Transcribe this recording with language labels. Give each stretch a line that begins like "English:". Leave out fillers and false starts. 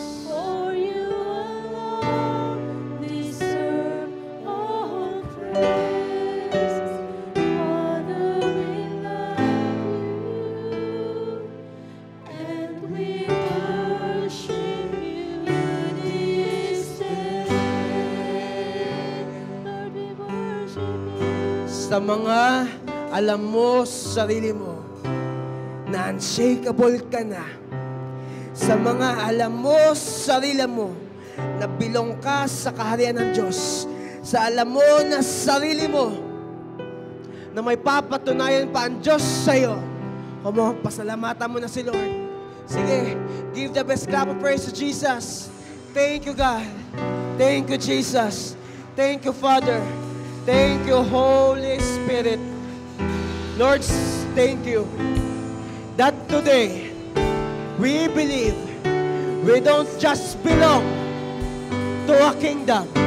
English: For you alone deserve all praise. Father, we love you and we worship you this day. Lord, we worship you.
Filipino: Sa mga alam mo sa sarili mo na unshakable ka na, sa mga alam mo sa sarili mo na bilong ka sa kaharian ng Diyos, sa alam mo na sarili mo na may papatunayan pa ang Diyos sa'yo, come on, pasalamatan mo na si Lord.
English: Sige, give the best clap of praise to Jesus. Thank you, God. Thank you, Jesus. Thank you, Father. Thank you, Holy Spirit. Lord, thank you that today we believe we don't just belong to a kingdom,